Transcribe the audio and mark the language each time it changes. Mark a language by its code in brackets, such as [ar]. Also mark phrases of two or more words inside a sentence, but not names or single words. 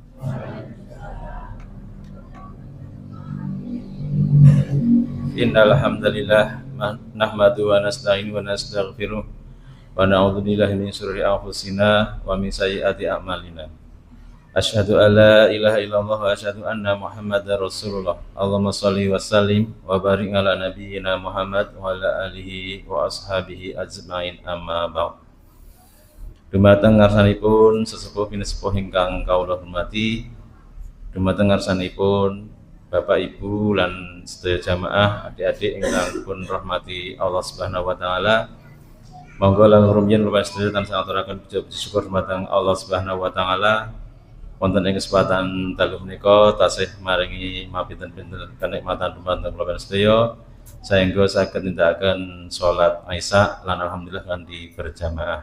[ar] إن الحمد لله نحمده ونستعينه ونستغفره ونعوذ بالله من شرور أنفسنا ومن سيئات أعمالنا. أشهد أن لا إله إلا الله وأشهد أن محمدا رسول الله. اللهم صل وسلم وبارك على نبينا محمد وعلى آله وأصحابه أجمعين، أما بعد. [jv] Dumateng ngarsanipun sesepuh pinesepuh ingkang kawula hormati, dumateng ngarsanipun Bapak Ibu lan sedaya jamaah adik-adik ingkang dipun rahmati [ar] الله سبحانه وتعالى. [jv] Monggo lan rumiyin kula sedaya tansah aturaken puji syukur dumateng [ar] الله سبحانه وتعالى [jv] wonten ing kesempatan dalu menika tasih maringi mapinten-pinten kenikmatan dumateng kula sedaya saengga saged nindakaken salat Isya lan alhamdulillah kanthi berjamaah.